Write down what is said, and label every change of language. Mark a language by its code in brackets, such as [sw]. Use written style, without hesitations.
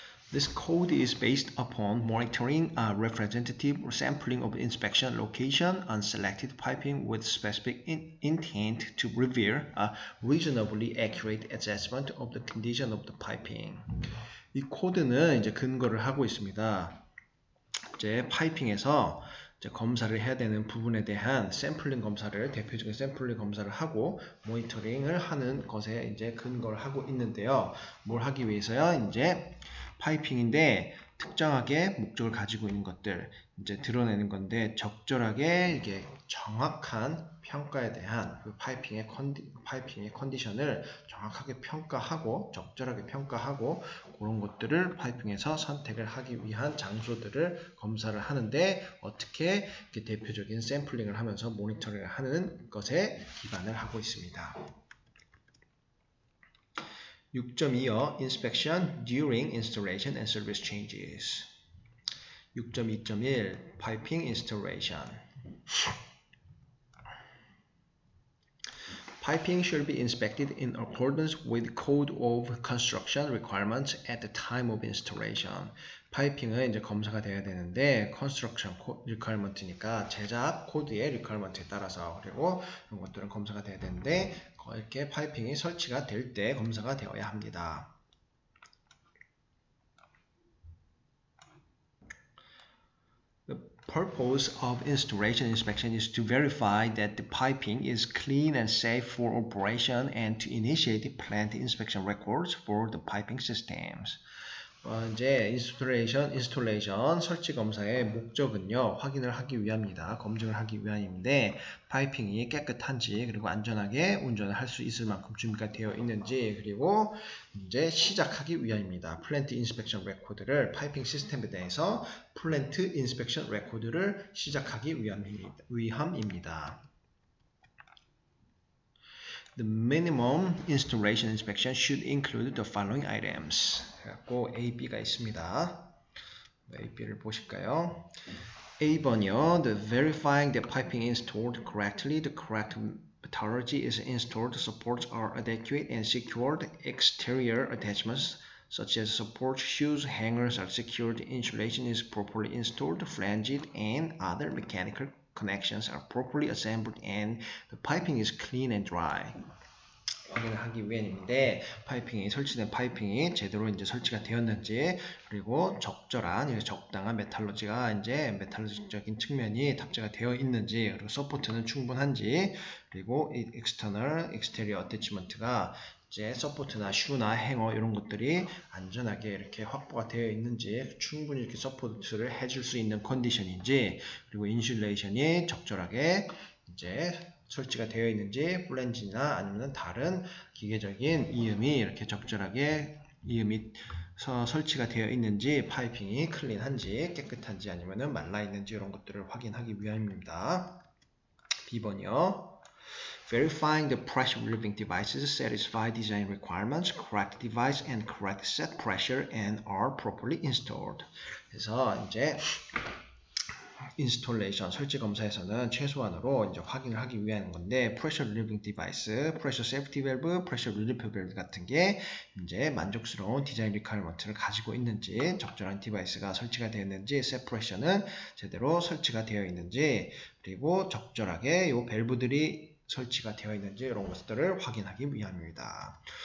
[en] This code is based upon monitoring a representative sampling of inspection location on selected piping with specific intent to reveal a reasonably accurate assessment of the condition of the piping. [ko] 이 코드는 이제 근거를 하고 있습니다. 이제 파이핑에서 이제 검사를 해야 되는 부분에 대한 샘플링 검사를 대표적인 샘플링 검사를 하고 모니터링을 하는 것에 이제 근거를 하고 있는데요. 뭘 하기 위해서요? 이제 파이핑인데 특정하게 목적을 가지고 있는 것들 이제 드러내는 건데 적절하게 이게 정확한 평가에 대한 그 파이핑의 컨디션을 정확하게 평가하고 적절하게 평가하고 그런 것들을 파이핑에서 선택을 하기 위한 장소들을 검사를 하는데 어떻게 이렇게 대표적인 샘플링을 하면서 모니터링을 하는 것에 기반을 하고 있습니다. 6.2요. [en] Inspection during installation and service changes. 6.2.1 Piping installation. Piping should be inspected in accordance with Code of Construction requirements at the time of installation. [ko] 파이핑은 이제 검사가 돼야 되는데 [en] construction requirement [ko] 니까 제작 코드의 requirement에 따라서 그리고 이런 것들은 검사가 돼야 되는데 이렇게 파이핑이 설치가 될 때 검사가 되어야 합니다. [en] The purpose of installation inspection is to verify that the piping is clean and safe for operation and to initiate plant inspection records for the piping systems. [ko] 이제 인스톨레이션 설치 검사의 목적은요 확인을 하기 위함입니다. 검증을 하기 위함인데 파이핑이 깨끗한지 그리고 안전하게 운전을 할 수 있을 만큼 준비가 되어 있는지 그리고 이제 시작하기 위함입니다. 플랜트 인스펙션 레코드를 파이핑 시스템에 대해서 플랜트 인스펙션 레코드를 시작하기 위함입니다. [en] The minimum installation inspection should include the following items. [ko] 그래갖고 A, B가 있습니다. A, B를 보실까요? A번이요. [en] The verifying the piping installed correctly, the correct methodology is installed, supports are adequate and secured, exterior attachments such as support shoes, hangers are secured, insulation is properly installed, flanged, and other mechanical connections are properly assembled and the piping is clean and dry. [ko] 확인하기 위함인데 설치된 파이핑이 제대로 이제 설치가 되었는지, 그리고 적절한 적당한 메탈로직적인 측면이 탑재가 되어 있는지, 그리고 서포트는 충분한지, 그리고 이 익스테리어 어태치먼트가 이제 서포트나 슈나 행어 이런 것들이 안전하게 이렇게 확보가 되어 있는지, 충분히 이렇게 서포트를 해줄 수 있는 컨디션인지, 그리고 인슐레이션이 적절하게 이제 설치가 되어 있는지, 플랜지나 아니면 다른 기계적인 이음이 이렇게 적절하게 이음이 설치가 되어 있는지, 파이핑이 클린한지 깨끗한지 아니면 말라 있는지 이런 것들을 확인하기 위함입니다. B번이요. [en] Verifying the pressure relieving devices satisfy design requirements, correct device and correct set pressure and are properly installed. [ko] 그래서 이제 인스톨레이션 설치 검사에서는 최소한으로 이제 확인을 하기 위한 건데, pressure relieving device, pressure safety valve, pressure relief valve 같은 게 이제 만족스러운 디자인 리퀘어먼트를 가지고 있는지, 적절한 디바이스가 설치가 되어 있는지, set pressure는 제대로 설치가 되어 있는지, 그리고 적절하게 이 밸브들이 설치가 되어 있는지 이런 것들을 확인하기 위함입니다.